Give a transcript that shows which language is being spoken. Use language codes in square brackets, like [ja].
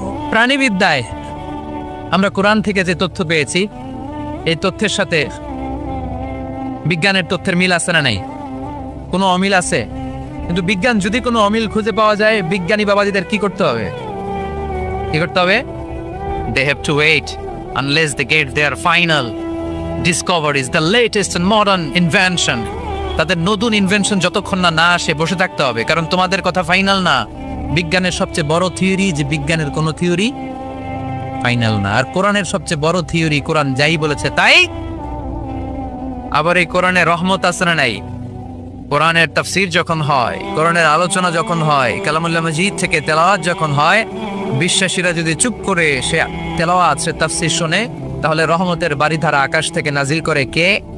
[bn] প্রাণীবিদ্যায় আমরা কোরআন থেকে যে তথ্য পেয়েছি, এই তথ্যের সাথে বিজ্ঞানের তথ্যের মিল আছে না নাই? কোনো অমিল আছে? কিন্তু বিজ্ঞান যদি কোনো অমিল খুঁজে পাওয়া যায়, বিজ্ঞানী বাবাজিদের কি করতে হবে? কি করতে হবে? [en] They have to wait unless they get their final discoveries, the latest and modern invention. [bn] তাদের নতুন ইনভেনশন যতক্ষণ না আসে বসে থাকতে হবে, কারণ তোমাদের কথা ফাইনাল না। বিজ্ঞানের সবচেয়ে বড় থিওরি যে বিজ্ঞানের কোনো থিওরি ফাইনাল না, আর কোরআনের সবচেয়ে বড় থিওরি কোরআন যাই বলেছে তাই। আবার এই কোরআনে রহমত আছে না নাই? কোরআনের তাফসীর যখন হয়, কোরআনের আলোচনা যখন হয়, কালামুল্লাহ মাজিদ থেকে তেলাওয়াত যখন হয়, বিশ্বাসীরা যদি চুপ করে সে তেলাওয়াত, সে তাফসীর শুনে, তাহলে রহমতের বারিধারা আকাশ থেকে নাজিল করে কে?